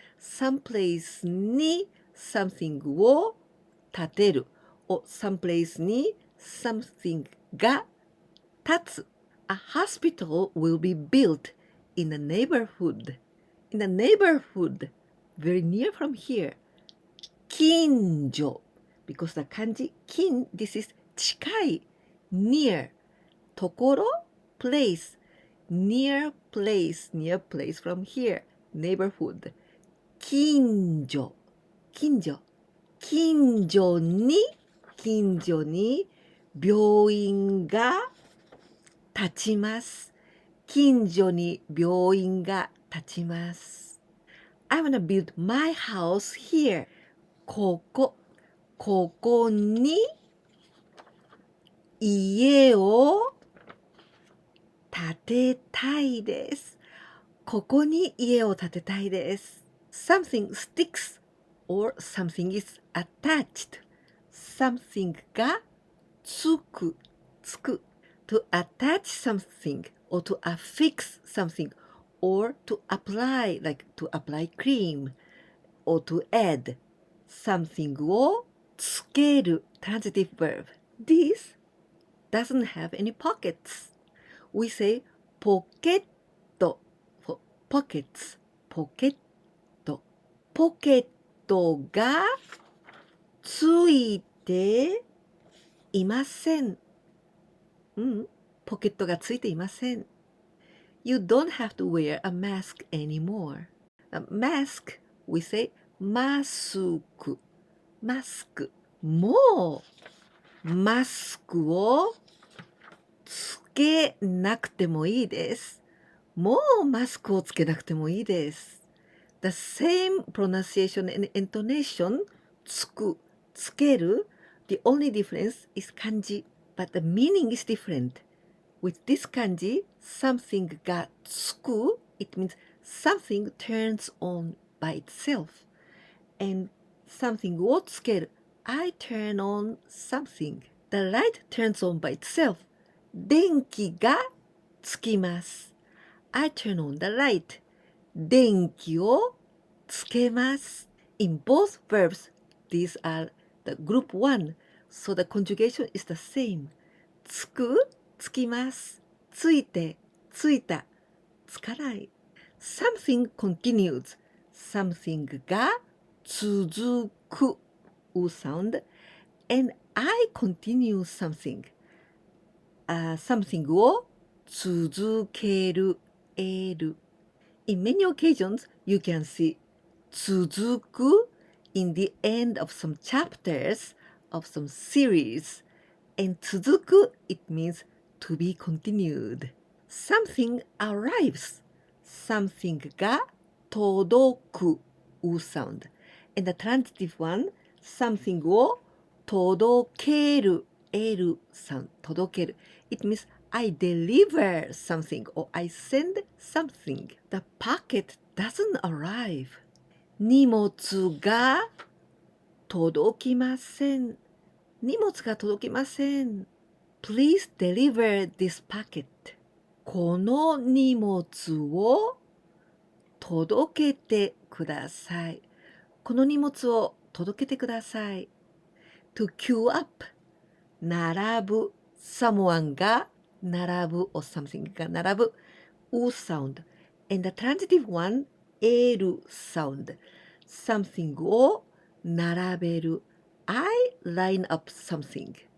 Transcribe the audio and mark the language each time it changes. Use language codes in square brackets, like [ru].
[en] Some place に something [ja] を建てる [en] or some place に something [ja] が立つ. [en] A hospital will be built in a neighborhood. In a neighborhood, very near from here. 近所 because the kanji 近 this is 近い near ところ place near place from here neighborhood [ja] 近所近所近所に病院が立ちます近所に病院が立ちます [en] I wanna build my house here [ja] ここに家を建てたいです。ここに家を建てたいです。 [en] Something sticks or something is attached. Something [ja] がつく。 [en] To attach something or to affix something or to apply, like to apply cream or to add something [ja] をつける [en] transitive verb. This doesn't have any pockets. We say ポケット for pockets. [ja] ポケットがついていません。ポケットがついていません。 [en] You don't have to wear a mask anymore. A mask, we say マスク。 [ja] もうマスクをつけなくてもいいです。もうマスクをつけなくてもいいです。 [en] The same pronunciation and intonation つける The only difference is kanji, but the meaning is different. With this kanji, something がつく it means something turns on by itself. And something をつける I turn on something. The light turns on by itself. [ja] 電気がつきます。 [en] I turn on the light. [ja] 電気をつけます。 [en] In both verbs, these are the group 1, so the conjugation is the same. [ja] つきます。ついて、ついた、つかない。 [en] Something continues. Something が続く sound. And I continue something. Something を続ける In many occasions, you can see 続く in the end of some chapters of some series. And 続く it means to be continued. Something arrives. Something が届く sound. And the transitive one, something を届ける sound. 届ける It means I deliver something or I send something. The packet doesn't arrive. [ja] 荷物が届きません。荷物が届きません。 [en] Please deliver this packet. [ja] この荷物を届けてください。この荷物を届けてください。 [en] To queue up. 並ぶ。 Someone が並ぶ or something が並ぶ sound. And the transitive one, る sound. Something を並べる I line up something.